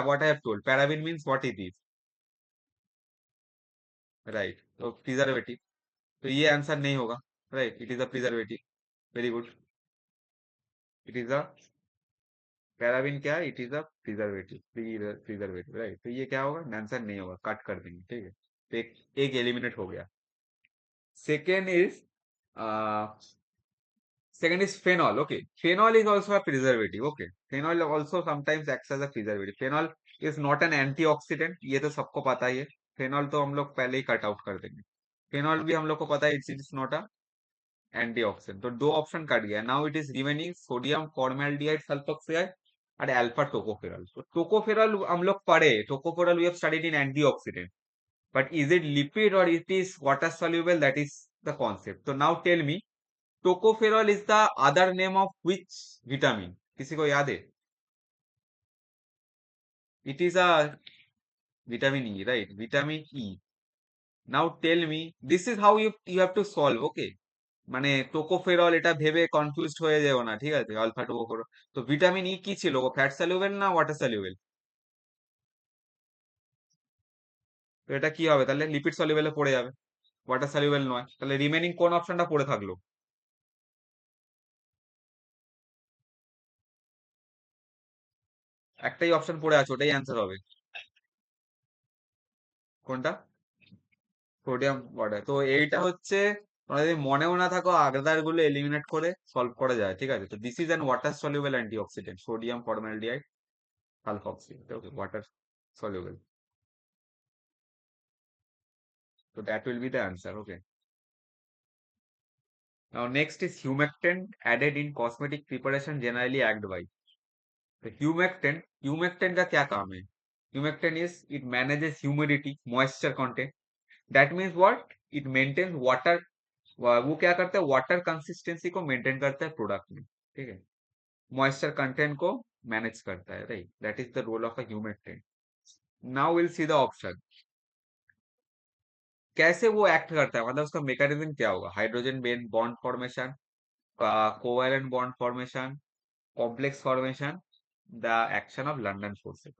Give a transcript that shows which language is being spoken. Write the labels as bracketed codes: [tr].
[en] What I have told paraben means what it is right. [hi] तो preservative. तो ये answer नहीं होगा right. [en] It is a preservative. Very good. It is a paraben क्या है? It is a preservative. Preservative right. [hi] तो ये क्या होगा? आंसर नहीं होगा कट कर देंगे। ठीक है। तो एक एलिमिनेट हो गया। [en] Second is second is phenol. Okay, phenol is also a preservative. Okay, phenol also sometimes acts as a preservative. Phenol is not an antioxidant, [hi] ये तो सबको पता ही है। phenol तो हम लोग पहले ही कट आउट कर देंगे। phenol भी हम लोग को पता है [en] It is not a antioxidant. [hi] तो दो ऑप्शन कट गया। [en] now it is remaining [hi] sodium formaldehyde sulphoxide और अल्फा टोकोफेरॉल। तो टोकोफेरॉल हम लोग पढ़े। [en] Tocopherol we have studied in antioxidant but is it lipid or it is water soluble? That is the concept. So now tell me tocopherol is the other name of which vitamin? [hi] किसी को याद है? [en] It is a vitamin E, right? Vitamin E. Now tell me, this is how you have to solve, okay? [bn] মানে tocopherol এটা ভেবে confused হয়ে যেও না। ঠিক আছে। Alpha tocopherol. তো ভিটামিন ই কি ছিল? ফ্যাট সলিউবল না ওয়াটার সলিউবল? তো এটা কি হবে তাহলে? লিপিড সলিউবলে পড়ে যাবে। ওয়াটার সলিউবল নয়। তাহলে রিমেনিং কোন অপশনটা পড়ে থাকলো? একটাই অপশন পড়ে আছে ওটাই অ্যান্সার হবে। কোনটা? Sodium water. তো এইটা হচ্ছে তোমরা যদি মনেও না থাকো আগেরদার গুলো এলিমিনেট করে সলভ করা যায়। [en] ঠিক আছে। তো this is an water soluble antioxidant sodium formaldehyde sulfoxy. Okay water soluble. So that will be the answer. Okay. Now next is humectant added in cosmetic preparation generally act by. [hi] The humectant का क्या काम है? [en] Humectant is it manages humidity, moisture content. That means what? It maintains water [hi] वो क्या करता है, water consistency को maintain करता है प्रोडक्ट में, ठीक है, मॉइस्चर कंटेंट को मैनेज करता है, right, [en] That is the role of a humectant. Now will see the option. [hi] कैसे वो एक्ट करता है, मतलब उसका मैकेनिज्म क्या होगा, hydrogen bond formation, covalent bond formation, complex formation, [en] The action of London forces.